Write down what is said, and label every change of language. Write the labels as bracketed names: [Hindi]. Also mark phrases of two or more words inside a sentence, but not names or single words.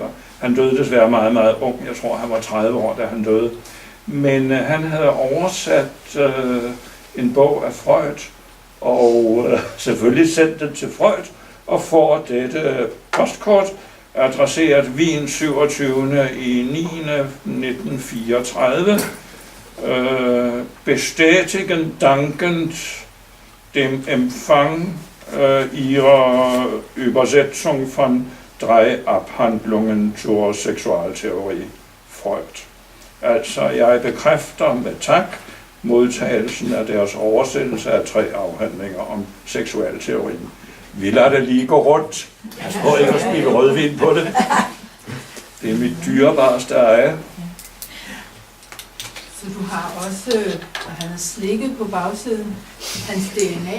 [Danish] Han døde desværre meget, meget ung. Jeg tror, han var 30 år, da han døde. Men han havde oversat en bog af Freud, og selvfølgelig sendt den til Freud, og får dette postkort adresseret Wien 27. i 9. 1934. [German] Bestätigen dankend dem Empfang ihrer Übersetzung von 3 Abhandlungen zur Sexualtheorie Freud. [Danish] Altså, jeg bekræfter med tak modtagelsen af deres oversættelse af 3 afhandlinger om seksualteorien. Vi lader det lige gå rundt. Jeg tror ikke at spille rødvin på det. Det er mit dyrebareste eje. Så du har også, han har slikket på bagsiden, hans DNA.